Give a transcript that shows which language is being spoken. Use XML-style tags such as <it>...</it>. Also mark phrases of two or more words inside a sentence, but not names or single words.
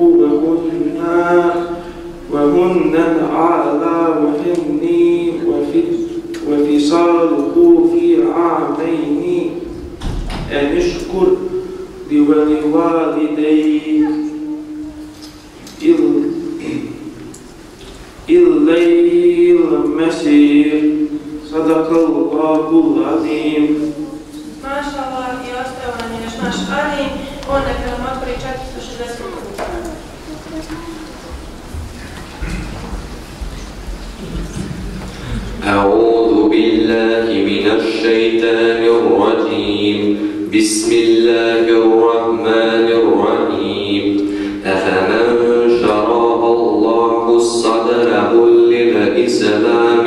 <ar>وهن على وهن وفصاله في عامين أن اشكر ولوالديك إليه المصير صدق الله العظيم. ما شاء الله.</ar> <bs>I ostao nam je naš Adin, on neka nam otvori 460.</bs> <ar>أعوذ بالله من الشيطان الرجيم بسم الله الرحمن الرحيم أفمن شرح الله صدره للإسلام</ar>